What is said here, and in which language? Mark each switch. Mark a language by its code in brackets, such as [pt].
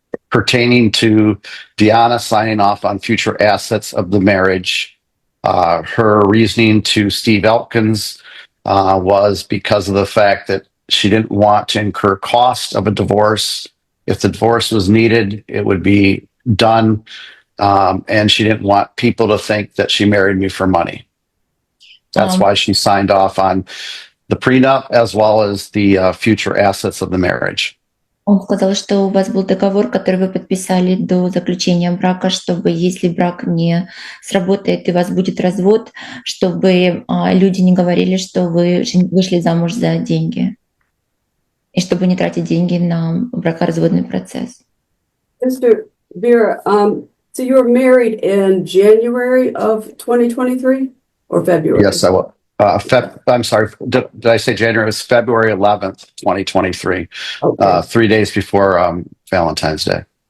[en] Pertaining to Deanna signing off on future assets of the marriage, her reasoning to Steve Elkins was because of the fact that she didn't want to incur cost of a divorce. If the divorce was needed, it would be done. And she didn't want people to think that she married me for money. That's why she signed off on the prenup as well as the future assets of the marriage. [ru] Он сказал, что у вас был договор, который вы подписали до заключения брака, чтобы если брак не сработает и у вас будет развод, чтобы люди не говорили, что вы вышли замуж за деньги. И чтобы не тратить деньги на бракоразводный процесс. [en] Mr. Vera, so you were married in January of 2023 or February? Yes, I will. I'm sorry. Did I say January? It was February 11th, 2023. Okay. 3 days before Valentine's Day.